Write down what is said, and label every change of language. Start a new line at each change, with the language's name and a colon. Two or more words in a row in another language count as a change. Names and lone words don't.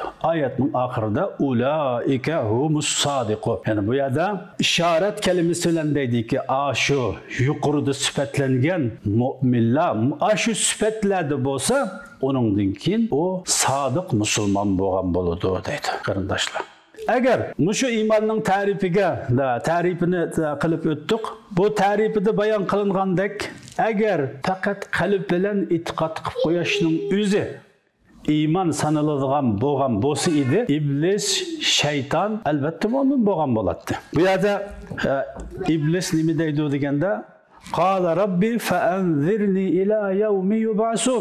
Uzbek: Oyatning oxirida
Arabic: أولئك هم الصادقون.
Uzbek: Yani bu yerda ishorat kalimasi bilan deydiki, shu yuqorida sifatlangan mu'minlar, shu sifatlarda bo'lsa, onundan keyin o sodiq musulmon bo'lgan bo'ladi deydi qarindoshlar.
Turkish: Eğer şu imanın tarifini
Uzbek: qilib o'tdik, bu tarifida bayon qilingandek, eğer faqat qalb bilan e'tiqod qilib qo'yishning o'zi iman sanaladigan bo'lgan bo'lsa edi, iblis, shayton albatta mo'min bo'lgan bo'ladi. Bu yerda iblis nima deydi deganda,
Arabic: قال رب فأنظرني إلى يوم يبعثون.